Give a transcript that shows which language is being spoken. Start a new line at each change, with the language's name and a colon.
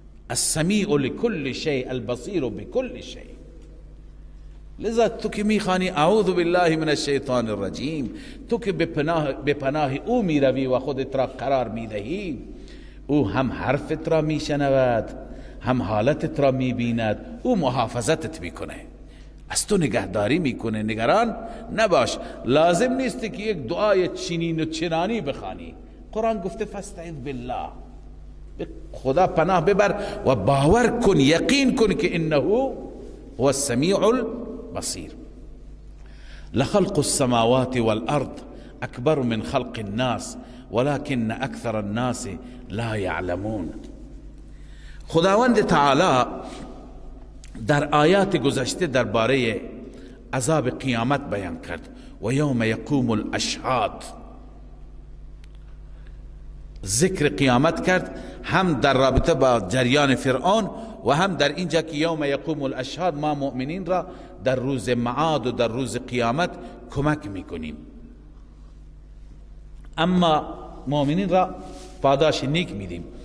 Arabic: السمیع لكل شیء البصیر بكل شیء.
Persian: لذا تو که میخوانی
Arabic: اعوذ بالله من الشیطان الرجیم،
Persian: تو که به پناه او میروی و خودت را قرار میدهی، او هم حرفت را میشنود، هم حالتت را میبیند، او محافظتت میکنه، از تو نگهداری میکنه. نگران نباش. لازم نیست که یک دعای چنین و چنانی بخوانی. قرآن گفته
Arabic: فاستعذ بالله،
Persian: به خدا پناه ببر و باور کن، یقین کن که انه
Arabic: هو السمیع البصیر. لخلق السماوات والارض اکبر من خلق الناس ولكن اکثر الناس لا یعلمون.
Persian: خداوند تعالی در آیات گذشته درباره عذاب قیامت بیان کرد و
Arabic: یوم یقوم الاشهاد،
Persian: ذکر قیامت کرد، هم در رابطه با جریان فرعون و هم در اینجا که یوم یقوم الاشهاد ما مؤمنین را در روز معاد و در روز قیامت کمک میکنیم، اما مؤمنین را پاداش نیک میدیم.